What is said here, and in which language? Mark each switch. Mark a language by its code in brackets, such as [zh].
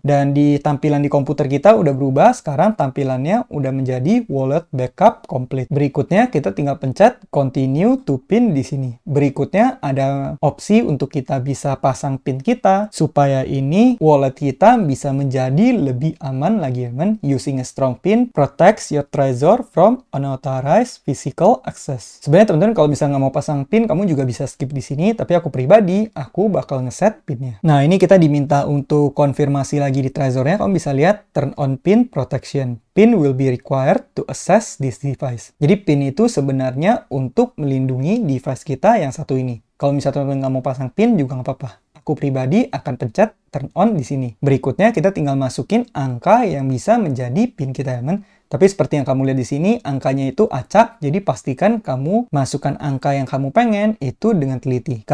[id] Dan di tampilan di komputer kita udah berubah, sekarang tampilannya udah menjadi wallet backup complete. Berikutnya kita tinggal pencet continue to pin di sini. Berikutnya ada opsi untuk kita bisa pasang pin kita supaya ini wallet kita bisa menjadi lebih aman lagi, teman. [en] Using a strong pin protects your treasure from unauthorized physical access. [id] Sebenarnya teman-teman kalau misalnya nggak mau pasang pin, kamu juga bisa skip di sini, tapi aku pribadi aku bakal ngeset pinnya. Nah, ini kita diminta untuk konfirmasi lagi di Trezor-nya. Kamu bisa lihat [en] turn on pin protection. Pin will be required to access this device. [id] Jadi pin itu sebenarnya untuk melindungi device kita yang satu ini. Kalau misalnya teman-teman nggak mau pasang pin juga nggak apa-apa. Aku pribadi akan pencet turn on di sini. Berikutnya kita tinggal masukin angka yang bisa menjadi pin kita, teman. Tapi seperti yang kamu lihat di sini, angkanya itu acak, jadi pastikan kamu masukkan angka yang kamu pengen itu dengan teliti.